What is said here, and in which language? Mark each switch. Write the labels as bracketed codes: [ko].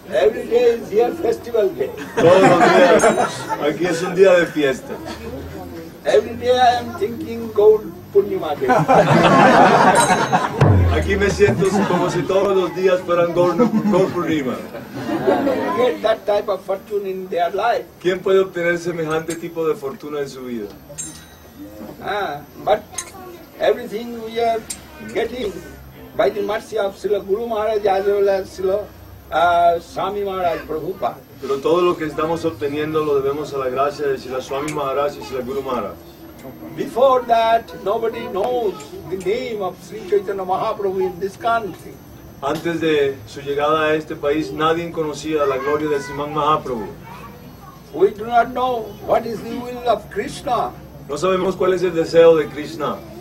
[en] Every day is here festival day. [es] Todos los días, aquí es un día de fiesta. [en] Every day I am thinking Gaur Purnima day. [es] Aquí me siento como si todos los días fueran Gaur Purnima. [en] Get that type of fortune in their life. [es] ¿Quién puede obtener semejante tipo de fortuna en su vida? [en] But everything we are getting by the mercy of Srila Guru Maharaj as well as Srila Swami Maharaj Prabhupada. [es] Pero todo lo que estamos obteniendo lo debemos a la gracia de Srila Swami Maharaj y Srila Guru Maharaj. [en] Before that, nobody knows the name of Sri Chaitanya Mahaprabhu in this country. [es] Antes de su llegada a este país, nadie conocía la gloria de Sriman Mahaprabhu. [en] We do not know what is the will of Krishna. [es] No sabemos cuál es el deseo de Krishna.